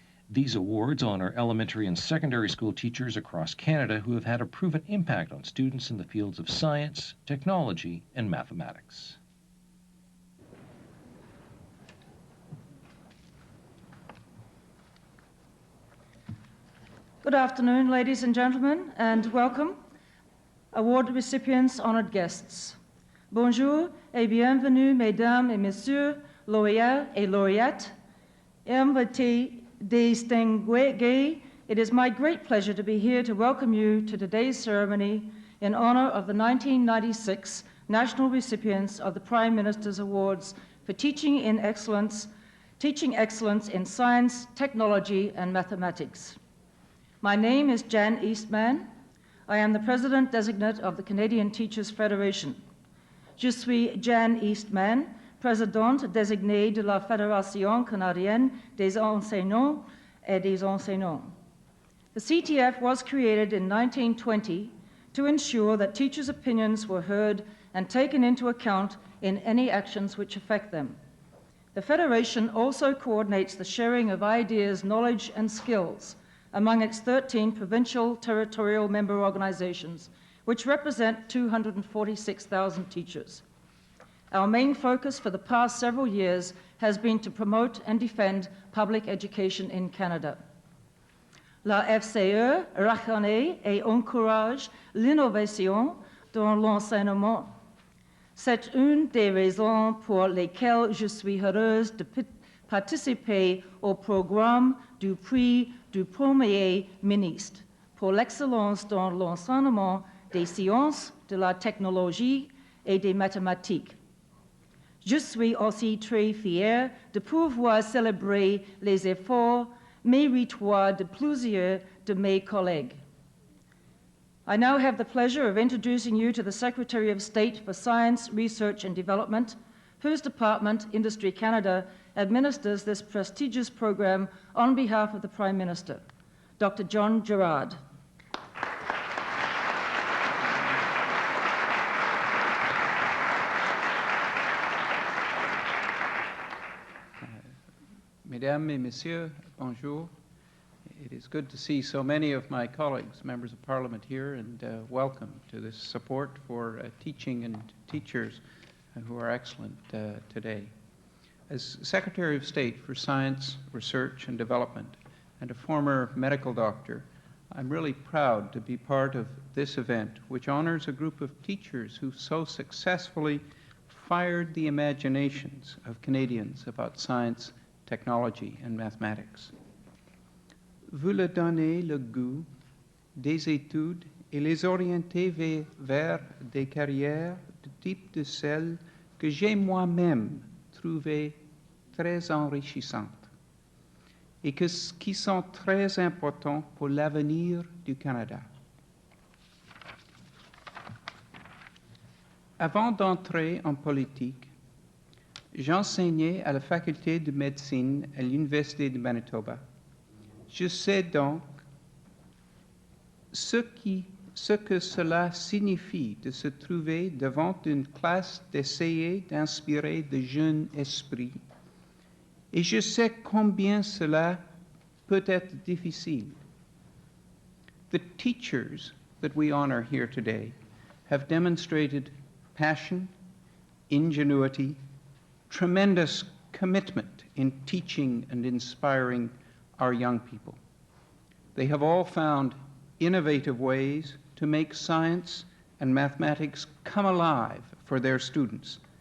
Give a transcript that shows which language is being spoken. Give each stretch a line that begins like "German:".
English: These awards honor elementary and secondary school teachers across Canada who have had a proven impact on students in the fields of science, technology, and mathematics. Good afternoon, ladies and gentlemen, and welcome, award recipients, honored guests.
French: Bonjour et bienvenue, mesdames et messieurs, lauréats et lauréates, invités distingués.
English: It is my great pleasure to be here to welcome you to today's ceremony in honor of the 1996 national recipients of the Prime Minister's Awards for Teaching Excellence in Science, Technology, and Mathematics. My name is Jan Eastman. I am the President-designate of the Canadian Teachers Federation.
French: Je suis Jan Eastman, Présidente désignée de la Fédération canadienne des enseignants et des enseignants.
English: The CTF was created in 1920 to ensure that teachers' opinions were heard and taken into account in any actions which affect them. The Federation also coordinates the sharing of ideas, knowledge, and skills among its 13 provincial territorial member organizations, which represent 246,000 teachers. Our main focus for the past several years has been to promote and defend public education in Canada.
French: La FCE reconnaît et encourage l'innovation dans l'enseignement. C'est une des raisons pour lesquelles je suis heureuse de participer au programme du prix du Premier ministre pour l'excellence dans l'enseignement des sciences, de la technologie et des mathématiques. Je suis aussi très fière de pouvoir célébrer les efforts méritoires de plusieurs de mes collègues.
English: I now have the pleasure of introducing you to the Secretary of State for Science, Research and Development, whose department, Industry Canada, administers this prestigious program on behalf of the Prime Minister, Dr. John Gerard.
French: Mesdames et Messieurs, bonjour.
English: It is good to see so many of my colleagues, members of Parliament here, and welcome to this support for teaching and teachers who are excellent today. As Secretary of State for Science, Research and Development, and a former medical doctor, I'm really proud to be part of this event, which honors a group of teachers who so successfully fired the imaginations of Canadians about science, technology, and mathematics.
French: Vous leur donnez le goût des études et les orienter vers des carrières de type de celles que j'ai moi-même trouvées très enrichissantes et qui sont très importantes pour l'avenir du Canada. Avant d'entrer en politique, j'enseignais à la faculté de médecine à l'Université de Manitoba. Je sais donc ce que cela signifie de se trouver devant une classe d'essayer d'inspirer de jeunes esprits. Et je sais combien cela peut être difficile.
English: The teachers that we honor here today have demonstrated passion, ingenuity, tremendous commitment in teaching and inspiring our young people. They have all found innovative ways to make science and mathematics come alive for their students.